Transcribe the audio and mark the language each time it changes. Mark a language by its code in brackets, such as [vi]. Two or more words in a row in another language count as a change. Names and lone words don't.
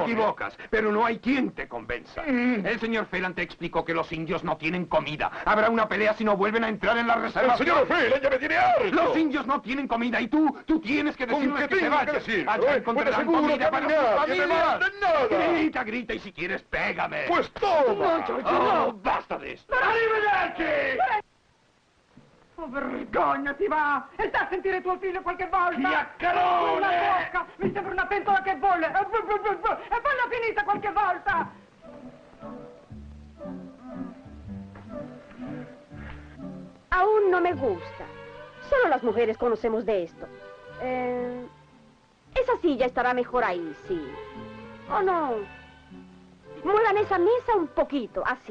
[es] equivocas, pero no hay quien te convenza. El señor Phelan te explicó que los indios no tienen comida. Habrá una pelea si no vuelven a entrar en la reserva. El señor Phelan ya me tiene harto. Los indios no tienen comida y tú tienes que ¿Con decirles qué que se tengo que vayan. decirlo, Allá eh? encontrarán Pues seguro comida que para nadie sus me familias. manda nada. Grita, grita y si quieres, pégame. Pues toma. No, Giorgio, Oh, no. basta de esto. [it] Arrivederci! Oh, vergognati, va! E sta a sentire tuo figlio qualche volta! Chiacchierone! La bocca! Mi sembra una pentola che bolle! E falla finita qualche volta! [es] Aún no me gusta. Solo las mujeres conocemos de esto. Esa silla estará mejor ahí, sí. ¿O no? Muevan esa mesa un poquito, así.